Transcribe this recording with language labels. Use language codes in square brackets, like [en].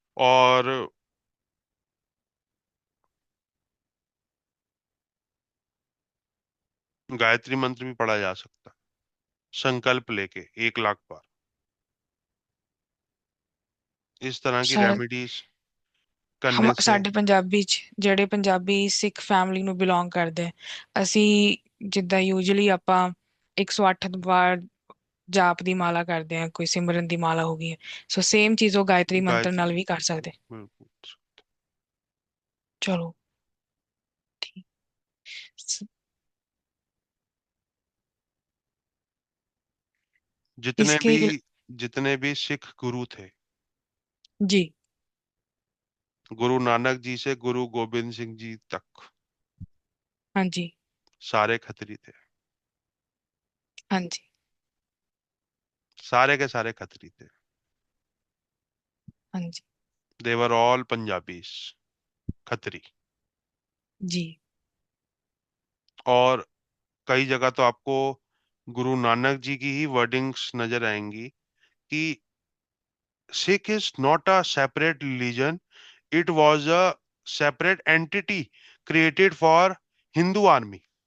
[hi] और गायत्री मंत्र भी पढ़ा जा सकता है, संकल्प लेके 1 लाख बार। इस तरह की सर रेमेडीज हम करने से। [pa] ਸਾਡੇ ਪੰਜਾਬੀ ਚ ਜਿਹੜੇ ਪੰਜਾਬੀ ਸਿੱਖ ਫੈਮਿਲੀ ਨੂੰ ਬਿਲੋਂਗ ਕਰਦੇ ਆ, ਅਸੀਂ ਜਿੱਦਾਂ ਯੂਜੂਅਲੀ ਆਪਾਂ 108 ਵਾਰ ਜਾਪ ਦੀ ਮਾਲਾ ਕਰਦੇ ਆ, ਕੋਈ ਸਿਮਰਨ ਦੀ ਮਾਲਾ ਹੋ ਗਈ ਹੈ, ਸੋ ਸੇਮ ਚੀਜ਼ ਉਹ ਗਾਇਤਰੀ ਮੰਤਰ [hi] गायत्री, ਨਾਲ भी कर सकते। बिल्कुल। चलो ठीक। स- जितने इसके भी जितने भी सिख गुरु थे, जी। गुरु नानक जी से गुरु गोविंद सिंह जी तक, हाँ जी। सारे खत्री थे। हाँ जी। सारे के सारे खत्री थे। हाँ जी। [en] They were all Punjabis, Khatri. [hi] जी। और कई जगह तो आपको गुरु नानक जी की ही वर्डिंग्स नजर आएंगी कि [en] Sikh is not a separate religion. It was a separate entity created for Hindu army.